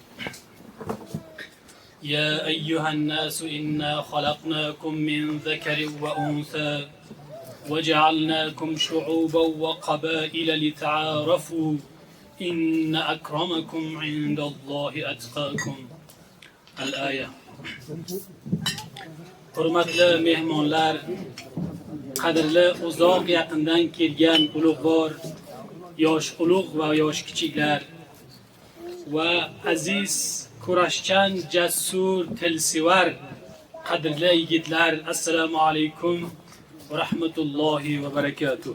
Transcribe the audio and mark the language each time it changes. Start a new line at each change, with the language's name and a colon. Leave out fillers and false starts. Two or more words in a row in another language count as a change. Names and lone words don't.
Arabic: يا أيها الناس إنا خلقناكم من ذكر وأنثى وجعلناكم شعوبا وقبائل لتعارفوا إن أكرمكم عند الله أتقاكم الآية.
Uzbek: Hurmatli mehmonlar, qadrli uzoq yaqindan kelgan ulug'vor, yosh ulug' va yosh kichiklar va aziz kurashchan, jasur, tilsevar, qadrli yigitlar,
Arabic: السلام عليكم ورحمة الله وبركاته.